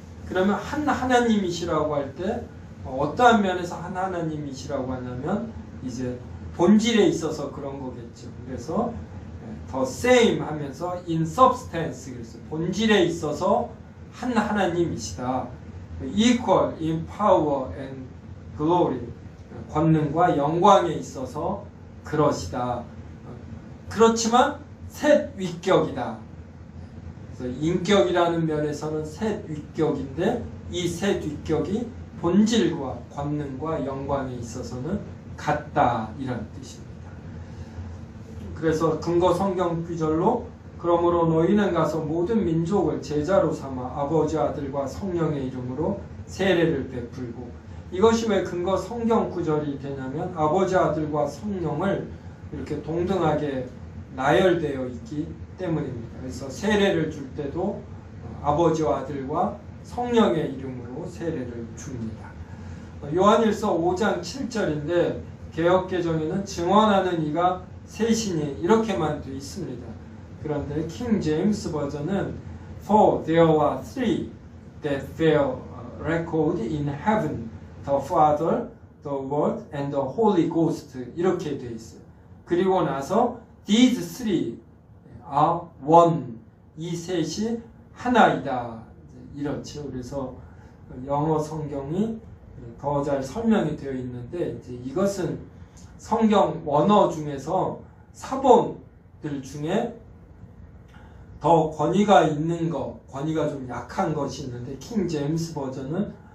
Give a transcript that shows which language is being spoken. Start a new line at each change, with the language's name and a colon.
Korean: 그러면 한 하나님이시라고 할 때 어떠한 면에서 한 하나님이시라고 하냐면 이제 본질에 있어서 그런 거겠죠. 그래서
English: the same
Korean: 하면서
English: in substance,
Korean: 그래서 본질에 있어서 한 하나님이시다.
English: equal in power and glory,
Korean: 권능과 영광에 있어서 그러시다. 그렇지만 셋 위격이다. 그래서 인격이라는 면에서는 셋 위격인데 이 셋 위격이 본질과 권능과 영광에 있어서는 같다, 이런 뜻입니다. 그래서 근거 성경 구절로 그러므로 너희는 가서 모든 민족을 제자로 삼아 아버지 아들과 성령의 이름으로 세례를 베풀고, 이것이 왜 근거 성경 구절이 되냐면 아버지 아들과 성령을 이렇게 동등하게 나열되어 있기 때문입니다. 그래서 세례를 줄 때도 아버지와 아들과 성령의 이름으로 세례를 줍니다. 요한일서 5장 7절인데 개역개정에는 증언하는 이가 셋이니 이렇게만 되어 있습니다. 그런데 킹 제임스 버전은
English: For there were three that bear record in heaven, the Father, the Word, and the Holy Ghost,
Korean: 이렇게 되어 있어요. 그리고 나서
English: these three are one,
Korean: 이 셋이 하나이다, 이렇죠. 그래서 영어 성경이 더 잘 설명이 되어 있는데, 이제 이것은 성경 원어 중에서 사본들 중에 더 권위가 있는 것, 권위가 좀 약한 것이 있는데 킹 제임스 버전은